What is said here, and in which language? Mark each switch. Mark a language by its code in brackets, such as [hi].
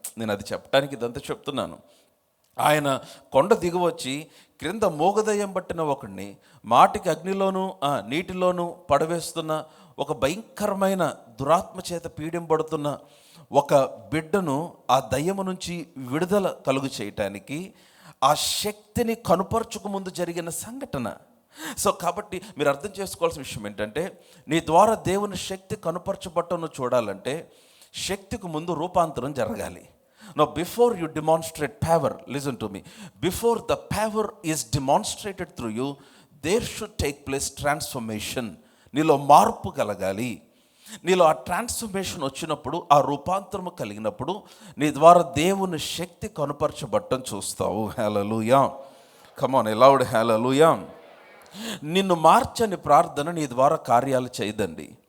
[te] నేను అది చెప్పడానికి ఇదంతా చెప్తున్నాను. ఆయన కొండ దిగు వచ్చి క్రింద మూగదయ్యం పట్టిన ఒకడిని మాటికి అగ్నిలోనూ నీటిలోనూ పడవేస్తున్న, ఒక భయంకరమైన దురాత్మ చేత పీడింపడుతున్న ఒక బిడ్డను ఆ దయ్యము నుంచి విడుదల కలుగు చేయటానికి ఆ శక్తిని కనుపరచుకు ముందు జరిగిన సంఘటన. సో కాబట్టి మీరు అర్థం చేసుకోవాల్సిన విషయం ఏంటంటే, నీ ద్వారా దేవుని శక్తి కనుపరచబట్టను చూడాలంటే శక్తికి ముందు రూపాంతరం జరగాలి. [en] Now before you demonstrate power, listen to me, before the power is demonstrated through you, there should take place transformation. [te] నీలో మార్పు కలగాలి. నీలో ఆ ట్రాన్స్ఫర్మేషన్ వచ్చినప్పుడు, ఆ రూపాంతరము కలిగినప్పుడు నీ ద్వారా దేవుని శక్తి కనుపరచబట్టం చూస్తావు. హల్లెలూయా, [en] come on, loud [te] హల్లెలూయా. నిన్ను మార్చని ప్రార్థన నీ ద్వారా కార్యాలు చేయదండి.